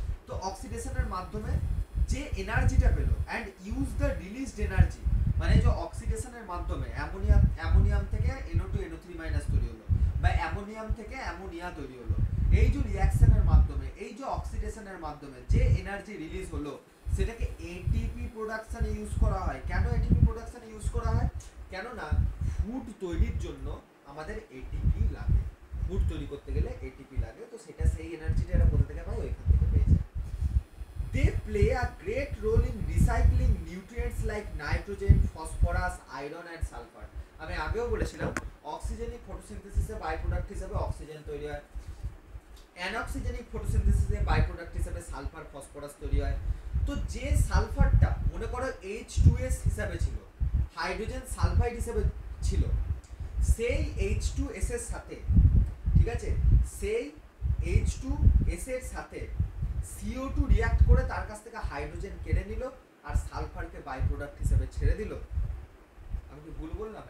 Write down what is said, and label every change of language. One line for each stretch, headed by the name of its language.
Bangla: তো অক্সিডেশনের মাধ্যমে যে এনার্জিটা পেলো
English: and use the released energy,
Bangla: মানে যে অক্সিডেশনের মাধ্যমে অ্যামোনিয়াম থেকে NO2 NO3 মাইনাস তৈরি হলো বা অ্যামোনিয়াম থেকে অ্যামোনিয়া তৈরি হলো, এই যে রিঅ্যাকশনের মাধ্যমে এই যে অক্সিডেশনের মাধ্যমে যে এনার্জি রিলিজ হলো সেটাকে এটিপি প্রোডাকশনে ইউজ করা হয়। কেন এটিপি প্রোডাকশনে ইউজ করা হয়? কেননা ফুড তৈরির জন্য আমাদের এটিপি লাগে, ফুড তৈরি করতে গেলে এটিপি লাগে, তো সেটা সেই এনার্জিটা এরা কোথা থেকে পায়, ওইখান থেকে পেয়ে যায়।
English: They play a great role in recycling nutrients like nitrogen, phosphorus, iron and sulfur।
Bangla: আমি আগেও বলেছিলাম অক্সিজেনিক ফটোসিনথেসিসে বাই প্রোডাক্ট হিসেবে অক্সিজেন তৈরি হয়, অ্যানঅক্সিজেনিক ফটোসিনথেসিসে বাই প্রোডাক্ট হিসেবে সালফার ফসফরাস তৈরি হয়। তো যে সালফারটা মনে করো H2S হিসাবে ছিল, হাইড্রোজেন সালফাইড হিসেবে ছিল, সেই H2S এর সাথে, ঠিক আছে, সেই H2S এর সাথে CO2 রিঅ্যাক্ট করে তার কাছ থেকে হাইড্রোজেন কেড়ে নিল আর সালফারকে বাই প্রোডাক্ট হিসেবে ছেড়ে দিল। আমি কি ভুল বললাম?